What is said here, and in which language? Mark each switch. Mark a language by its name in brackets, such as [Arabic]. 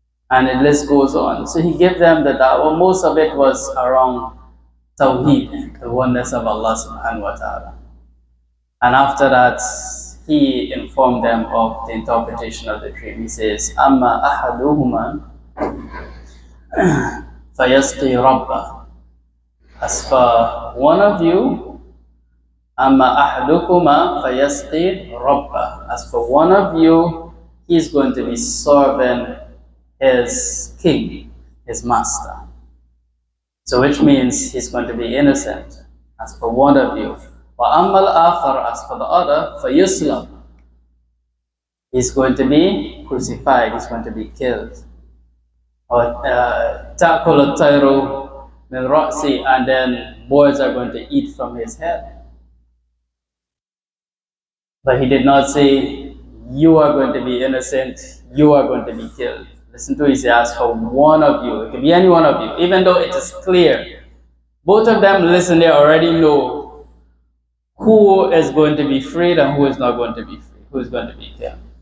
[English] And the list goes on. So he gave them the da'wah. Most of it was around Tawheed, the oneness of Allah subhanahu wa ta'ala. And after that, he informed them of the interpretation of the dream. He says, [Arabic] أَمَّا أَحَدُهُمَا فَيَسْقِي رَبَّهُ. [English] As for one of you, [Arabic] أَمَّا أَحَدُكُمَا فَيَسْقِي رَبَّهُ. [English] As for one of you, he's going to be serving his king, his master. So which means he's going to be innocent. As for one of you. [Arabic] وَأَمَّا الْآخَرُ. [English] As for the other, فَيُسْلَمُ. He's going to be crucified, he's going to be killed. [Arabic] Or تَأْكُلُ الطَّيْرُ مِنْ رَأْسِهِ. [English] And then birds are going to eat from his head. But he did not say, you are going to be innocent, you are going to be killed. Listen to it, he says, for one of you. It can be any one of you, even though it is clear. Both of them, listen, they already know who is going to be freed and who is not going to be free, who is going to be killed.